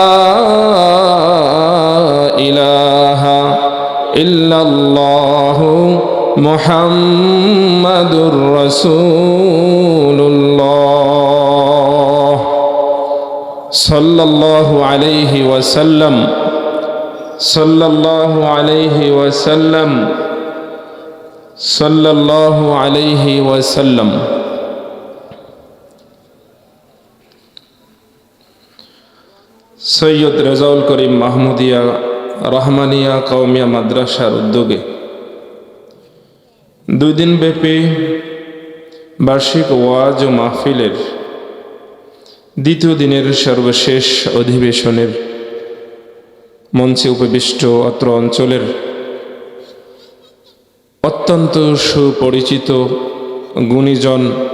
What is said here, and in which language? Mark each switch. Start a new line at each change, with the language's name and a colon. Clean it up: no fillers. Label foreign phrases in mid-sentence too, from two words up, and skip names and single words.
Arabic: الہ الا اللہ محمد رسول اللہ صلی اللہ علیہ وسلم، صلی اللہ علیہ وسلم، صلی اللہ علیہ وسلم.
Bangla: সৈয়দ রেজাউল করিম মাহমুদিয়া রহমানিয়া কওমিয়া মাদ্রাসার উদ্যোগে 2 দিনব্যাপী বার্ষিক ওয়াজ ও মাহফিলের দ্বিতীয় দিনের সর্বশেষ অধিবেশনের মঞ্চে উপবিষ্ট অত্র অঞ্চলের অত্যন্ত সুপরিচিত গুণীজন,